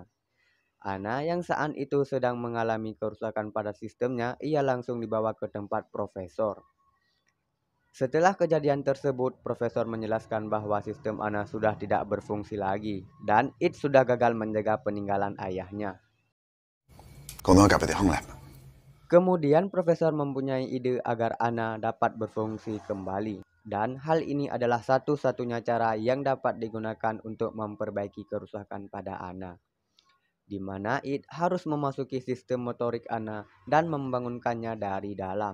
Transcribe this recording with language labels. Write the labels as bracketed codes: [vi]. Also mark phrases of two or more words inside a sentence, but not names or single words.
[id] Anna yang saat itu sedang mengalami kerusakan pada sistemnya, ia langsung dibawa ke tempat profesor. Setelah kejadian tersebut, profesor menjelaskan bahwa sistem Anna sudah tidak berfungsi lagi dan It sudah gagal menjaga peninggalan ayahnya. [th] คงต้องกลับไปที่ห้องแลบ [id] Kemudian profesor mempunyai ide agar Anna dapat berfungsi kembali. Dan hal ini adalah satu-satunya cara yang dapat digunakan untuk memperbaiki kerusakan pada Anna. Di mana It harus memasuki sistem motorik Anna dan membangunkannya dari dalam.